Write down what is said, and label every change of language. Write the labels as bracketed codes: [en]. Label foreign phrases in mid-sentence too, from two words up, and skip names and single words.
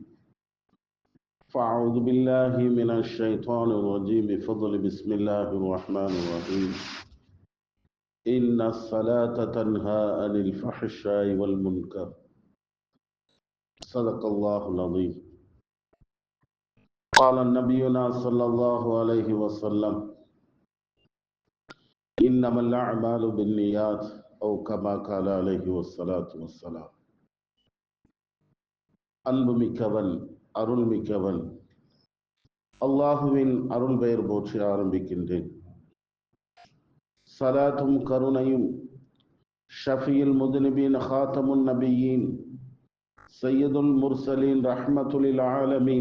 [ar] فأعوذ بالله من الشيطان الرجيم بفضل بسم الله الرحمن الرحيم إن الصلاة تنهى عن الفحشاء والمنكر صدق الله العظيم قال نبينا صلى الله عليه وسلم إنما الأعمال بالنيات أو كما قال عليه الصلاة والسلام [ta] அன்பு மிக்கவன் அருள் மிக்கவன் அல்லாஹுவின் அருள் பெயர் போற்றி ஆரம்பிக்கின்றேன். சலாத்தும் கருணையும் [ar] شفيع المذنبين خاتم النبيين سيد المرسلين رحمة للعالمين